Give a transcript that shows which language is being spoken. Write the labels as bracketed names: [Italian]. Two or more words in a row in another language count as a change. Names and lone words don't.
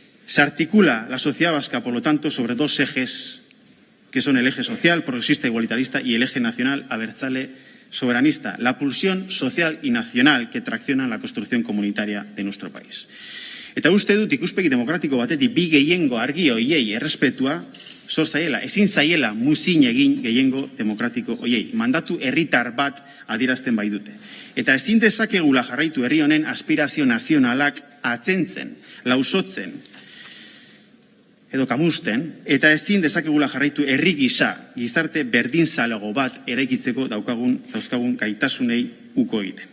[Spanish] Se articula la sociedad vasca, por lo tanto, sobre dos ejes, que son el eje social, progresista, igualitarista, y el eje nacional, abertzale, soberanista. La pulsión social y nacional que tracciona la construcción comunitaria de nuestro país. [Basque] Eta uste dut ikuspegi demokratiko batetik bi gehiengo argi hoiei errespetua zor zaiela, ezin zaiela muzin egin gehiengo demokratiko hoiei. Mandatu herritar bat adierazten bai dute. Eta ezin dezakegula jarraitu herri honen aspirazio nazionalak atzentzen, lausotzen edo kamusten, eta ezin dezakegula jarraitu herri gisa, gizarte berdinzaleago bat eraikitzeko dauzkagun gaitasunei uko egiten.